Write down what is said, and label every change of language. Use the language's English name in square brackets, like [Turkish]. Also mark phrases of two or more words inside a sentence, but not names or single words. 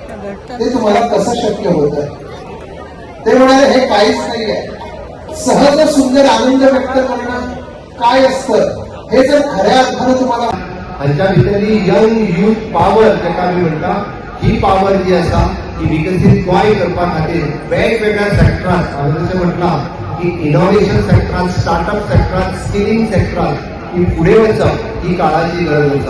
[Marathi] ते तुम्हाला कसं शक्य होतं? ते म्हणाले हे काहीच नाहीये. सहज सुंदर आनंद व्यक्त करणं काय असतं हे जर खऱ्या अर्थानं तुम्हाला [Konkani] हांच्या भितरली [English] young youth power [Konkani] जेका आमी म्हणटा ही पॉवर जी आसा ती विकसीत गोंय करपा खातीर वेगवेगळ्या सेक्टरांत हांवें जशें म्हटलां की इनोव्हेशन सेक्टरांत, स्टार्टअप सेक्टरांत, स्किलिंग सेक्टरांत ही फुडें वचप ही काळाची गरज आसा.